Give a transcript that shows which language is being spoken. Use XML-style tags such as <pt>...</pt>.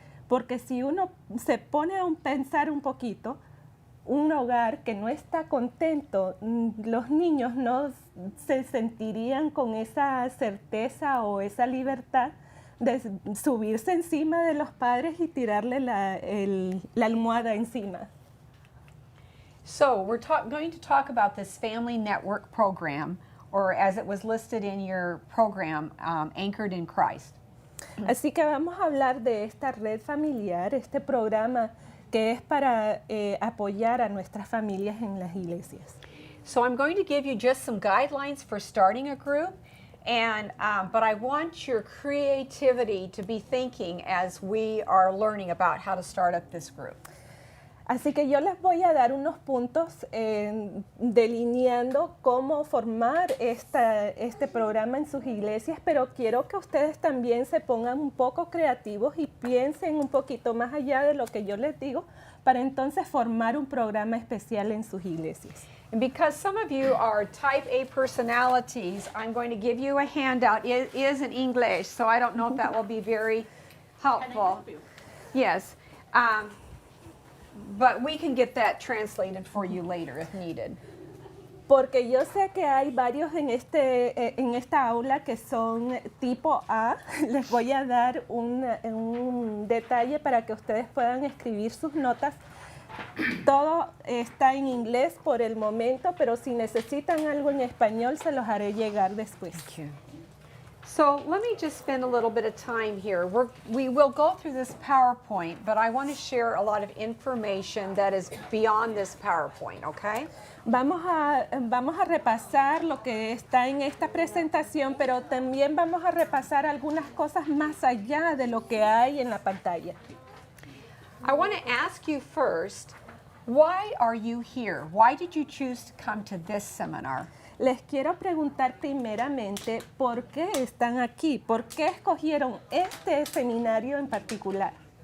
<es>Porque si uno se pone a pensar un poquito, un hogar que no está contento, los niños no se sentirían con esa certeza o esa libertad de subirse encima de los padres y tirarle la almohada encima.</es> <en>So we're going to talk about this Family Network program, or as it was listed in your program, Anchored in Christ.</en> <es>Así que vamos a hablar de esta red familiar, este programa que es para apoyar a nuestras familias en las iglesias.</es> <en>So I'm going to give you just some guidelines for starting a group, and but I want your creativity to be thinking as we are learning about how to start up this group.</en> <es>Así que yo les voy a dar unos puntos delineando cómo formar este programa en sus iglesias, pero quiero que ustedes también se pongan un poco creativos y piensen un poquito más allá de lo que yo les digo para entonces formar un programa especial en sus iglesias.</es> <en>And because some of you are type A personalities, I'm going to give you a handout. It is in English, so I don't know if that will be very helpful. Yes. But we can get that translated for you later if needed.</en> <es>Porque yo sé que hay varios en esta aula que son tipo A. Les voy a dar un detalle para que ustedes puedan escribir sus notas. Todo está en inglés por el momento, pero si necesitan algo en español, se los haré llegar después.</es> <en>So let me just spend a little bit of time here. We will go through this PowerPoint, but I want to share a lot of information that is beyond this PowerPoint, okay?</en> <es>Vamos a repasar lo que está en esta presentación, pero también vamos a repasar algunas cosas más allá de lo que hay en la pantalla.</es> <en>I want to ask you first, why are you here? Why did you choose to come to this seminar?</en> <es>Les quiero preguntar primeramente por qué están aquí, por qué escogieron este seminario en particular.</es>